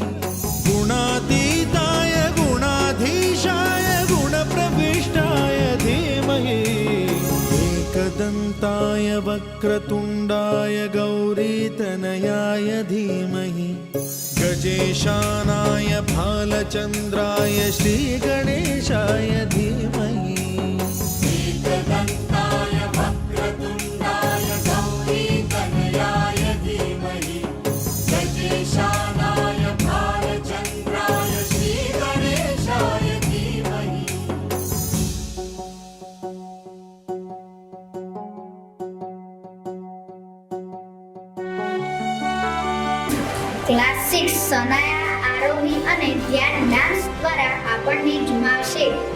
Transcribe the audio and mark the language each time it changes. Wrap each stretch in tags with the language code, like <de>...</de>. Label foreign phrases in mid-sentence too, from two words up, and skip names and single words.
<sa>गुणातीताय गुणाधीशाय गुणप्रविष्टाय धीमहि, एकदन्ताय वक्रतुण्डाय गौरीतनयाय धीमहि, गजेशानाय भालचन्द्राय श्रीगणेशाय धीमहि, एकदन्ताय वक्रतुण्डाय गौरीतनयाय धीमहि, गजेशानाय भालचन्द्राय श्रीगणेशाय धीमहि.</sa> <gu>ક્લાસ 6 સનાયા આરોહી અને ધ્યાન ડાન્સ દ્વારા આપણને ઝુમાવશે.</gu>